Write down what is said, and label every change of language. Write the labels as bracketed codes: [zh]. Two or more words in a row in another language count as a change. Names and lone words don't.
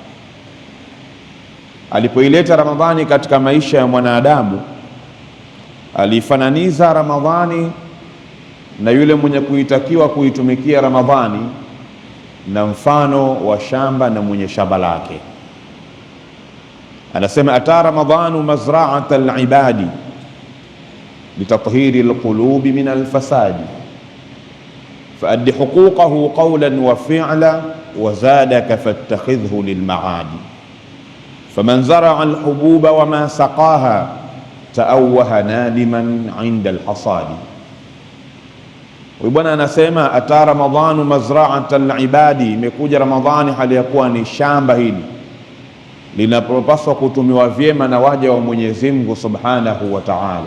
[sw] Alipoileta Ramadhani katika maisha ya mwanadamu, alifananiza Ramadhani na yule mwenye kuitakiwa kuitumikia Ramadhani na mfano wa shamba na mwenye shamba lake. [ar] Anasema أتى رمضان مزرعة العباد لتطهير القلوب من الفساد فأد حقوقه قولا وفعلا وزادك فاتخذه للمعاد فمن زرع الحبوب وما سقاها تأوه نادما عند الحصاد. [sw] Bwana anasema [ar] أتى رمضان مزرعة العباد, [sw] imekuja Ramadhani hali ya kuwa ni shamba hili linapaswa kutumiwa vyema na waja wa Mwenyezi Mungu [ar] سبحانه وتعالى.